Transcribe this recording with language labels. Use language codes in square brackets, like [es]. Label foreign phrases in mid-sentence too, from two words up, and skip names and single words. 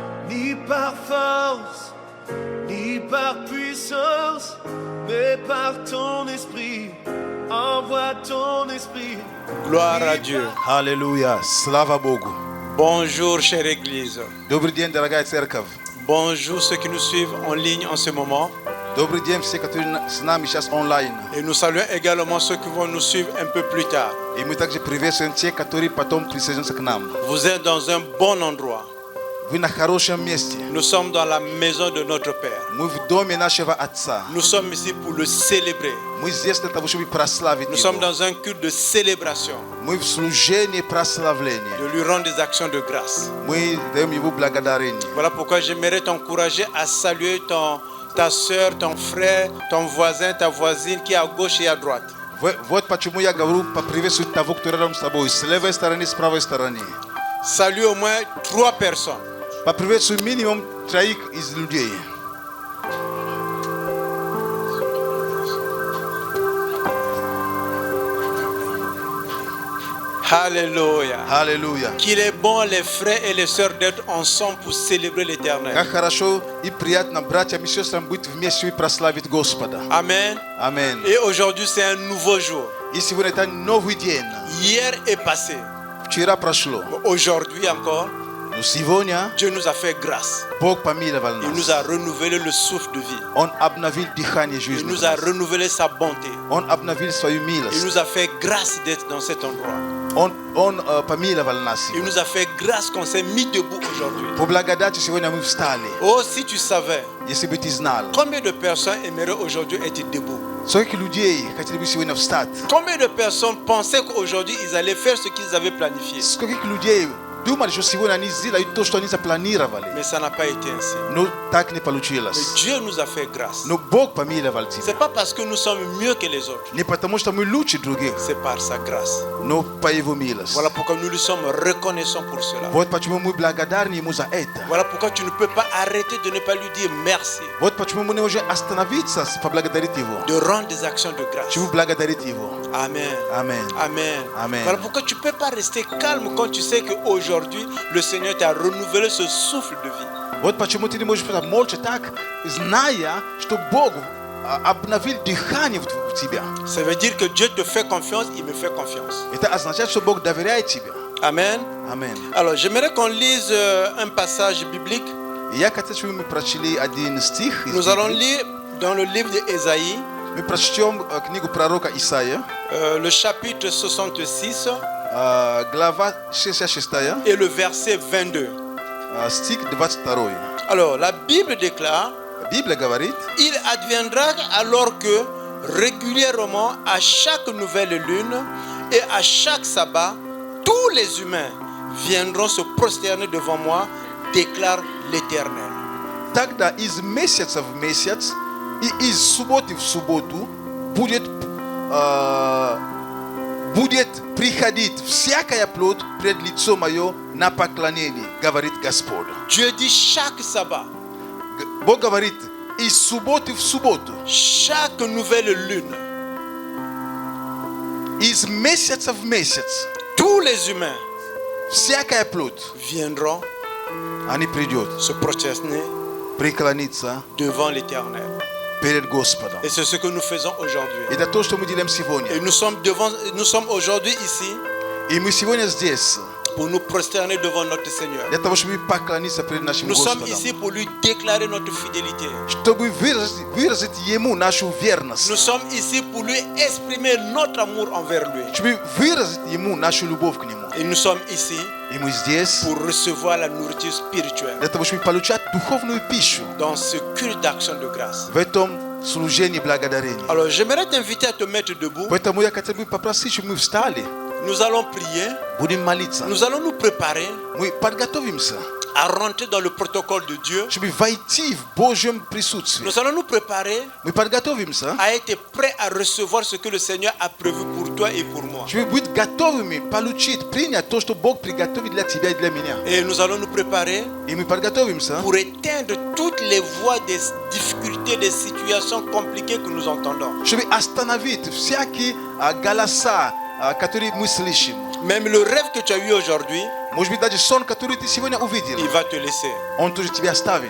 [fr] ni par force, ni par puissance, mais par ton esprit. Envoie ton esprit. Gloire à Dieu. [ru] Аллилуйя. Слава Богу. [fr] Bonjour, chère Église. [ru] Добрый день, дорогая церковь. [fr] Bonjour ceux qui nous suivent en ligne en ce moment. [ru] Добрый день все, которые с нами сейчас онлайн. [fr] Et nous saluons également ceux qui vont nous suivre un peu plus tard. [ru] И мы также приветствуем тех, которые потом присоединятся к нам. [fr] Vous êtes dans un bon endroit. [ru] Вы на хорошем месте. [fr] Nous sommes dans la maison de notre Père. [ru] Мы в доме нашего Отца. [fr] Nous sommes ici pour le célébrer. [ru] Мы здесь для того, чтобы прославить [fr] Nous sommes [ru] Его. [fr] dans un culte de célébration, [ru] Мы в служении прославления. [fr] de lui rendre des actions de grâce. [ru] Мы даем Ему благодарение. [fr] Voilà pourquoi j'aimerais t'encourager à saluer ta soeur, ton frère, ton voisin, ta voisine qui est à gauche et à droite. [ru] Вот почему я говорю поприветствовать того, кто рядом с тобой, с левой стороны, с правой стороны. [fr] Salue au moins 3 personnes. [ru] Поприветствуй минимум 3 из людей. [fr] Alléluia. [ru] Аллилуйя. [fr] Qu'il est bon, les frères et les sœurs, d'être ensemble pour célébrer l'éternel. [ru] Как хорошо и приятно братьям и сестрам быть вместе и прославить Господа. [fr] Amen. [ru] Аминь. [fr] Et aujourd'hui, c'est un nouveau jour. [ru] И сегодня это новый день. [fr] Hier est passé. [ru] Вчера прошло. [fr] Aujourd'hui encore, [ru] Но сегодня [fr] Dieu nous a fait grâce. [ru] Бог помиловал [fr] Il [ru] нас. [fr] nous a renouvelé le souffle de vie. [ru] Он обновил дыхание [fr] Il [ru] жизни. [fr] nous a renouvelé sa bonté. [ru] Он обновил свою [fr] Il [ru] милость. [fr] nous a fait grâce d'être dans cet endroit. [ru] Он помиловал нас. [fr] Il nous a fait grâce qu'on s'est mis debout aujourd'hui. [ru] По благодати сегодня мы встали. [fr] Oh, si tu savais, [ru] Если бы ты знал, [fr] combien de personnes aimeraient aujourd'hui être debout? [ru] сколько людей хотели бы сегодня встать? [fr] Combien de personnes pensaient qu'aujourd'hui ils allaient faire ce qu'ils avaient planifié? [ru] Сколько людей думали, что сегодня они сделают то, что они запланировали? [fr] Mais ça n'a pas été ainsi. [ru] Но так не [fr] Mais [ru] получилось. [fr] Dieu nous a fait grâce. [ru] Но Бог помиловал тебя. [fr] C'est pas parce que nous sommes mieux que les autres. [ru] Не потому, что мы лучше других, [fr] C'est par sa grâce. [ru] но по Его милости. [fr] Voilà pourquoi nous lui sommes reconnaissants pour cela. [ru] Вот почему мы благодарны Ему за это. [fr] Voilà pourquoi tu ne peux pas arrêter de ne pas lui dire merci. [ru] Вот почему мы не можем остановиться, поблагодарить Его. [fr] De rendre des actions de grâce. [ru] Чему благодарить Его. [fr] Amen. [ru] Amen. [fr] Amen. [ru] Amen. [fr] Voilà pourquoi tu ne peux pas rester calme quand tu sais qu'aujourd'hui, le Seigneur t'a renouvelé ce souffle de vie. [ru] Вот почему ты не можешь просто молча так, зная, что Бог обновил дыхание в тебя. [fr] Ça veut dire que Dieu te fait confiance, il me fait confiance. [ru] Это означает, что Бог доверяет тебе. [fr] Amen. [ru] Amen. [fr] Alors, j'aimerais qu'on lise un passage biblique. [ru] И я хочу, чтобы мы прочли один стих. из [fr] Nous allons [ru] Библии. [fr] lire dans le livre d'Ésaïe, [ru] Мы прочтем книгу пророка Исаия, [fr] le chapitre 66 [ru] глава 66, [fr] et le verset 22. [ru] стих 22. [fr] Alors, la Bible déclare, [ru] Библия говорит, [fr] il adviendra alors que régulièrement, à chaque nouvelle lune et à chaque sabbat, tous les humains viendront se prosterner devant moi, déclare l'Éternel. [ru] тогда из месяца в месяц и из субботы в субботу будет приходить всякая плоть пред лицо мое на поклонение, говорит Господь. [fr] Dieu dit chaque sabbat, [ru] Бог говорит, из субботы в субботу, [fr] chaque nouvelle lune, [ru] из месяца в месяц, [fr] tous les humains [ru] всякая плоть, [fr] viendront [ru] они придет, [fr] se prosterner [ru] преклониться [fr] devant l'Éternel. [ru] перед Господом. [fr] Et c'est ce que nous faisons aujourd'hui. [ru] Это то, что мы делаем сегодня. [fr] Et nous sommes aujourd'hui ici [ru] И мы сегодня здесь [fr] pour nous prosterner devant notre Seigneur. [ru] для того, чтобы поклониться перед нашим [fr] Nous sommes [ru] Господом. [fr] ici pour lui déclarer notre fidélité. [ru] Чтобы выразить Ему нашу верность. [fr] Nous sommes ici pour lui exprimer notre amour envers lui. [ru] Чтобы выразить Ему нашу любовь к Нему. [fr] Et nous sommes ici [ru] И мы здесь [fr] pour recevoir la nourriture spirituelle [ru] для того, чтобы получать духовную пищу [fr] dans ce culte d'action de grâce. [ru] в этом служении благодарения. [fr] Alors j'aimerais t'inviter à te mettre debout. [ru] Поэтому я хотел бы попросить, чтобы мы встали, [fr] Nous allons prier. [ru] будем молиться. [fr] Nous allons nous préparer [ru] Мы подготовимся, [fr] à rentrer dans le protocole de Dieu. [ru] чтобы войти в Божьем присутствии. [fr] Nous allons nous préparer [ru] Мы подготовимся, [fr] à être prêts à recevoir ce que le Seigneur a prévu pour toi et pour moi. [ru] чтобы быть готовыми получить, принять то, что Бог приготовит для тебя и для меня. [fr] Et nous allons nous préparer [ru] И мы подготовимся, [fr] pour éteindre toutes les voix des difficultés, des situations compliquées que nous entendons. [ru] чтобы остановить всякие голоса, который мы слышим. [fr] Même le rêve que tu as eu aujourd'hui, [ru] Может быть, даже сон, который ты сегодня увидел, [fr] il va te laisser. он тоже тебя оставит.